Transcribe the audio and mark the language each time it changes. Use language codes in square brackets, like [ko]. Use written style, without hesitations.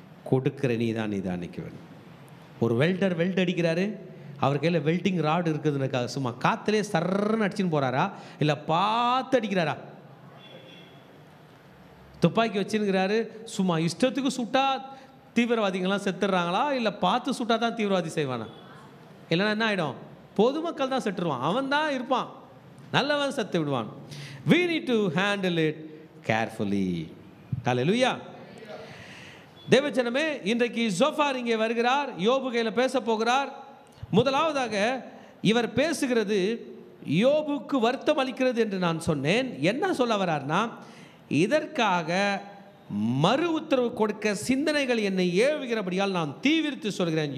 [ta] கொடுக்கிற நீ தான் நிதானிக்குவன். ஒரு வெல்டர் வெல்ட் அடிக்கிறாரு, அவர் கையில் வெல்டிங் ராடு இருக்குதுன்னு சும்மா காற்றுலே சர்ன்னு அடிச்சுன்னு போகிறாரா இல்லை பார்த்து அடிக்கிறாரா? துப்பாக்கி வச்சுருக்கிறாரு, சும்மா இஷ்டத்துக்கு சுட்டா தீவிரவாதிகள்லாம் செத்துடுறாங்களா இல்லை பார்த்து சுட்டா தான் தீவிரவாதி செய்வானா? இல்லைன்னா என்ன ஆகிடும்? பொதுமக்கள் தான் செத்துருவான், அவன் தான் இருப்பான், நல்லவன் செத்து விடுவான். [en] We need to handle it carefully. [ta] ஹல்லேலூயா. தேவஜனமே, இன்றைக்கு ஜோஃபார் இங்கே வருகிறார், யோபு கையில் பேச போகிறார். முதலாவதாக இவர் பேசுகிறது யோபுக்கு வருத்தம் அளிக்கிறது என்று நான் சொன்னேன். என்ன சொல்ல வர்றார்னா, இதற்காக மறு உத்தரவு கொடுக்க சிந்தனைகள் என்னை ஏவுகிறபடியால் நான் தீவிரித்து சொல்கிறேன்.